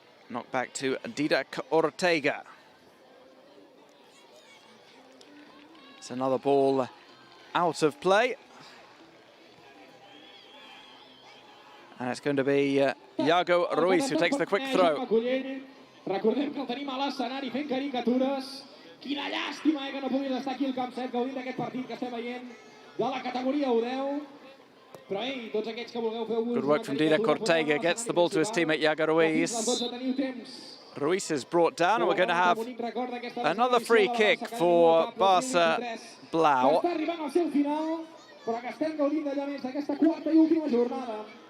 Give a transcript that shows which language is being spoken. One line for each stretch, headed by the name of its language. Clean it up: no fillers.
English: Knock back to Didac Ortega. It's another ball out of play. And it's going to be Iago Ruiz who takes the quick throw.
Catalan: Recordem que el tenim a l'escenari fent caricatures. Quina llàstima que no puguis estar aquí al camp 7 gaudint d'aquest partit que estem veient de la categoria U10. Però ei, tots aquells que vulgueu fer
English: Good work from Didac Ortega, gets the ball to his teammate Iago Ruiz. Ruiz is brought down and we're going to have another free kick for Barça Blau.
Catalan: Està arribant al seu final, però que estem gaudint d'allà més d'aquesta quarta i última jornada.